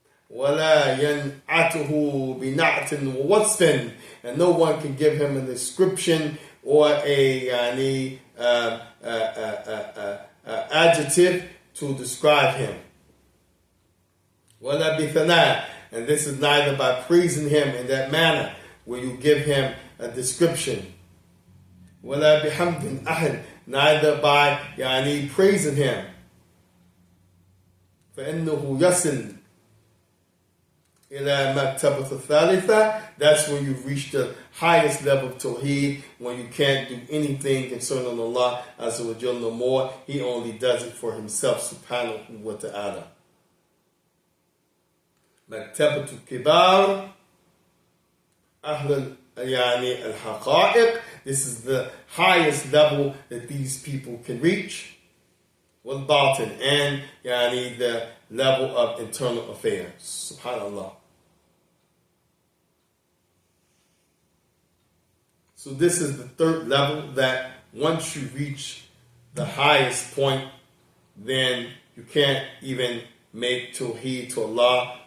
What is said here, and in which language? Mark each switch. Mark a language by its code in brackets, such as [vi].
[ar] ولا ينعته بنعت ووصف, [en] and no one can give him a description or a adjective to describe him. [ar] ولا بثناء, [en] and this is neither by praising him in that manner where you give him a description. [ar] ولا بحمد أحد, [en] neither by praising him. [ar] فإنه يصل إلى مرتبة الثالثة, [en] that's when you've reached the highest level of Tawheed, when you can't do anything concerning Allah Azza wa Jalla no more. He only does it for himself, subhanahu wa ta'ala. [ar] مرتبة الكبار أهل يعني الحقائق. [en] This is the highest level that these people can reach. والباطن, and يعني the level of internal affairs. Subhanallah. So this is the third level, that once you reach the highest point, then you can't even make tawheed to Allah.